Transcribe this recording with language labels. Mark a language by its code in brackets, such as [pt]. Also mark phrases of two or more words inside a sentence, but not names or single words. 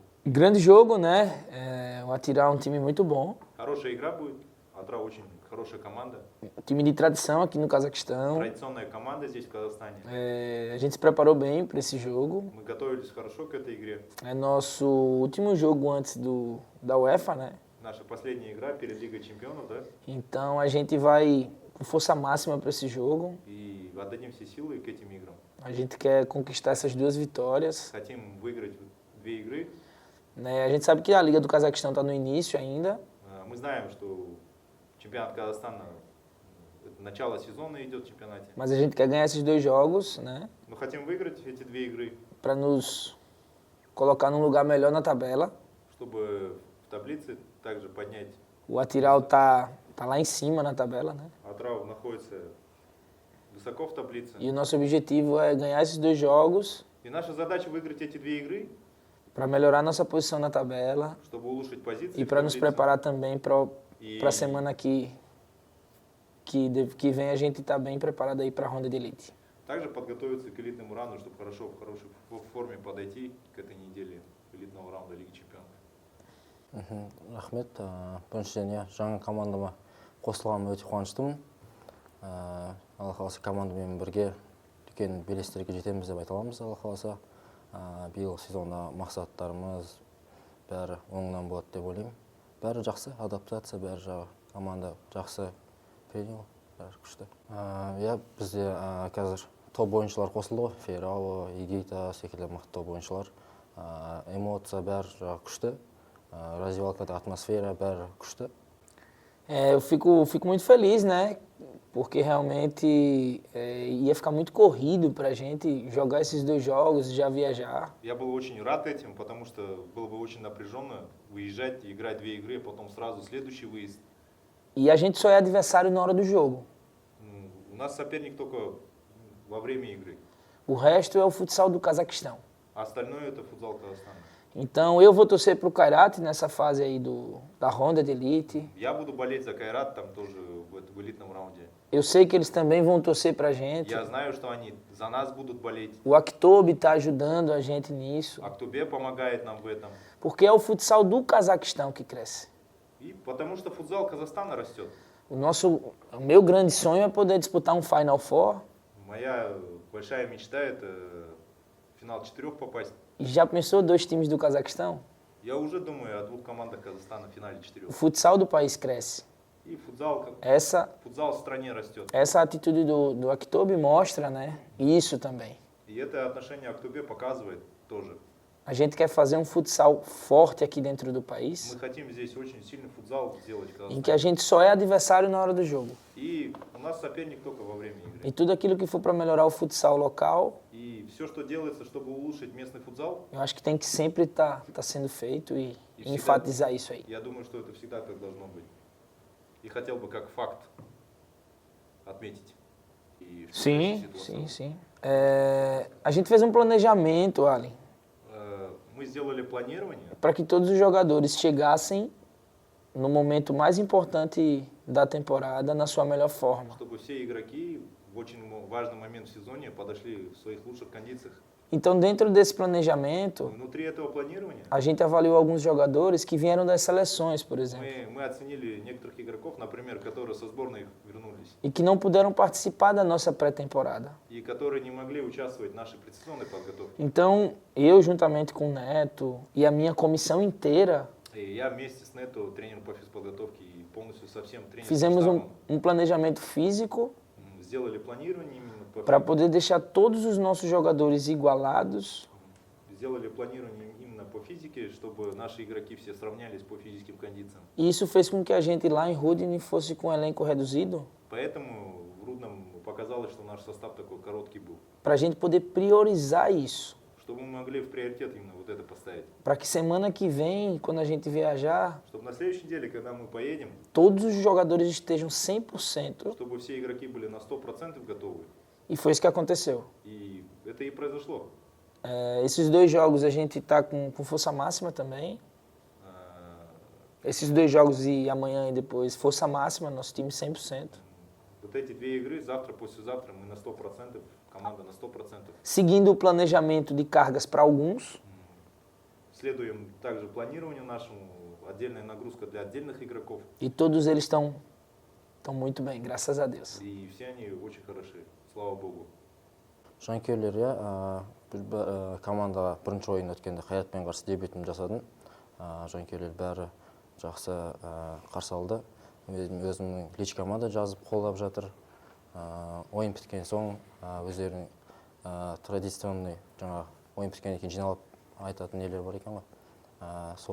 [pt] Grande jogo, né? O Atira é um time muito bom. [ru] Хорошая игра будет. Атрау очень хорошая команда. [pt] Time de tradição aqui no Cazaquistão. [ru] Tradиционная команда здесь, в Казахстане. [pt] A gente se preparou bem para esse jogo. [ru] Мы готовились хорошо к этой игре. [pt] É nosso último jogo antes da UEFA, né? [ru] Наша последняя игра перед Лигой Чемпионов, да? [pt] Então a gente vai com força máxima para esse jogo. [ru] И отдадим все силы к этим играм. [pt] A gente quer conquistar essas 2 vitórias. [ru] Хотим выиграть 2 игры. [pt] Né? A gente sabe que a Liga do Cazaquistão está no início ainda. [ru] Мы знаем, что чемпионат Казахстана, начало сезона идет в чемпионате. [pt] Mas a gente quer ganhar esses 2 jogos, né? [ru] Мы хотим выиграть эти 2 игры. [pt] Para nos colocar num lugar melhor na tabela. [ru] Чтобы в таблице также поднять. [pt] O Atiral tá lá em cima na tabela, né? [ru] Атрау находится высоко в таблице. [pt] E o nosso objetivo é ganhar esses 2 jogos. [ru] И наша задача выиграть эти 2 игры. [pt] Para melhorar nossa posição na tabela. [ru] Чтобы улучшить позиции. [pt] E para nos preparar também para a semana que vem a gente tá bem preparado aí para a ronda de elite. [ru] Также подготовиться к элитному раунду, чтобы в хорошей форме подойти к этой неделе элитного раунда Лиги Чемпионов. [kk] Рахмет. Біріншіден жаңа командама қосылғаныма өте қуаныштымын. Алла қаласа командамен бірге үлкен белестерге жетеміз деп айта аламыз, Алла қаласа. Биыл сезонда мақсаттарымыз бәрі оңынан болады деп ойлаймын. Бәрі жақсы, адаптация, бәрі жағы команда жақсы принял, бәрі күшті. Бізде қазір топ ойыншылар қосылды ғой, Фейрало, Игита секілді мықты топ ойыншылар. Эмоция бәрі жағы күшті. Развивалкада атмосфера бәрі күшті. [pt] Eu fico muito feliz, né? Porque realmente ia ficar muito corrido pra gente jogar esses 2 jogos e já viajar. [ru] Я был очень рад этим, потому что было бы очень напряженно выезжать и играть 2 игры, а потом сразу следующий выезд. [pt] E a gente só é adversário na hora do jogo. [ru] У нас соперник только во время игры. [pt] O resto é o futsal do Cazaquistão. [ru] А остальное это футзал Казахстана. [pt] Então eu vou torcer pro Kairat nessa fase aí da ronda de elite. [ru] Я буду болеть за Кайрат там тоже в элитном раунде. [pt] Eu sei que eles também vão torcer pra gente. [ru] Я знаю, что они за нас будут болеть. [pt] O Aktobe tá ajudando a gente nisso. [ru] Актубе помогает нам в этом. [pt] Porque é o futsal do Cazaquistão que cresce. [ru] И потому что футзал Казахстана растет. [pt] O meu grande sonho é poder disputar um [en] Final Four. [ru] Моя большая мечта это в финал 4 попасть. [pt] E já pensou 2 times do Cazaquistão? [ru] Я уже думаю о 2 командах Казахстана в финале 4. [pt] O futsal do país cresce. [ru] И футзал в стране растет. [pt] Essa atitude do Aktobe mostra, né? Isso também. [ru] И это отношение Актубе показывает тоже. [pt] A gente quer fazer um futsal forte aqui dentro do país. [ru] Мы хотим здесь очень сильный футзал сделать в Казахстане. [pt] Em que a gente só é adversário na hora do jogo. [ru] И у нас соперник только во время игры. [pt] E tudo aquilo que for para melhorar o futsal local, [ru] И все, что делается, чтобы улучшить местный футзал, [pt] eu acho que tem que sempre tá sendo feito e enfatizar isso aí. [ru] я думаю, что это всегда так должно быть. И хотел бы как факт отметить. [pt] Sim. A gente fez um planejamento, Ali, [ru] Мы сделали планирование, [pt] para que todos os jogadores chegassem no momento mais importante da temporada na sua melhor forma. [ru] чтобы все игроки в очень важный момент в сезоне подошли в своих лучших кондициях. [pt] Então, dentro desse planejamento, [ru] Внутри этого планирования [pt] a gente avaliou alguns jogadores que vieram das seleções, por exemplo, [ru] мы оценили некоторых игроков, например, которые со сборной вернулись [pt] e que não puderam participar da nossa pré-temporada. [ru] и которые не могли участвовать в нашей предсезонной подготовке. [pt] Então, eu, juntamente com o Neto e a minha comissão inteira, [ru] И я вместе с Нето, тренером по физподготовке и полностью со всем тренерским [pt] fizemos [ru] штабом, [pt] um planejamento físico [ru] сделали планирование именно [pt] para poder deixar todos os nossos jogadores igualados [ru] сделали планирование именно по физике, чтобы наши игроки все сравнялись по физическим кондициям. [pt] e isso fez com que a gente lá em Rudine fosse com um elenco reduzido [ru] Поэтому в Рудном показалось, что наш состав такой короткий был. [pt] para a gente poder priorizar isso, [ru] Чтобы мы могли в приоритет именно вот это поставить. [pt] para que semana que vem, quando a gente viajar, [ru] Чтобы на следующей неделе, когда мы поедем, [pt] todos os jogadores estejam 100%, [ru] чтобы все игроки были на 100% готовы. [pt] e foi isso que aconteceu. [ru] И это и произошло. [pt] Esses 2 jogos a gente está com força máxima também. Esses 2 jogos e amanhã e depois, força máxima, nosso time 100%. [ru] Вот эти 2 игры, завтра, послезавтра, мы на 100%, команда на 100%. [pt] Seguindo o planejamento de cargas para alguns, [ru] следуем также планированию нашему, отдельная нагрузка для отдельных игроков. [pt] E todos eles estão muito bem, graças a Deus. [ru] И все они очень хороши, слава Богу. [kk] Жанкүйерлер, иә, біз командаға бірінші ойын өткенде Қайратпен қарсы дебютімді жасадым. Жанкүйерлер бәрі жақсы қарсы алды. Өзімнің личкама да жазып қолдап жатыр. Ойын біткен соң өздерінің традиционный жаңа ойын біткеннен кейін жиналып айтатын нелер бар екен ғой.